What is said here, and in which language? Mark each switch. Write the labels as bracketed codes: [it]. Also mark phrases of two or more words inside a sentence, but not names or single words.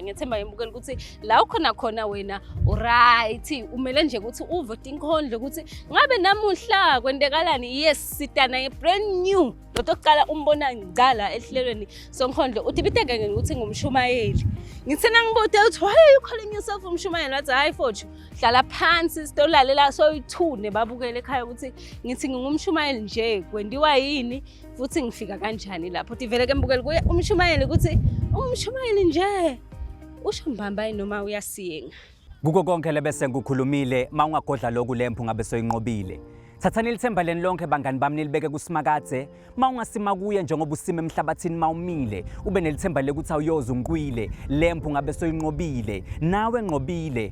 [ss] ngethemba yemukela ukuthi la ukhona khona wena uright umele nje ukuthi uvote inkondlo ukuthi ngabe namuhla kwendekalani yes sitana [en] brand new [ss] lokuqala umbona ngicala ehlelweni sonkondlo uthi biteke ukuthi ngumshumayeli ngithena ngibude uthi [en] why are you calling yourself [ss] umshumayeli wathi hayi futhi hlala phansi sitolalela soyithune babukele ekhaya ukuthi ngithi ngingumshumayeli nje kwendiwa yini futhi ngifika kanjani lapho uthi vele ke mbukeli kuye umshumayeli ukuthi umshumayeli nje usho mbamba noma uyasiyenga kuko konke lebese ngukhulumile mawungagodla lokhu lempu ngabe soyinqobile thathani lithemba leni lonke bangani bami nilibeke kusimakadze mawungasima kuye njengoba usima emhlabathini mawumile ube nelithemba lekuthi awuyoza ungikwile lempu ngabe soyinqobile nawe nqobile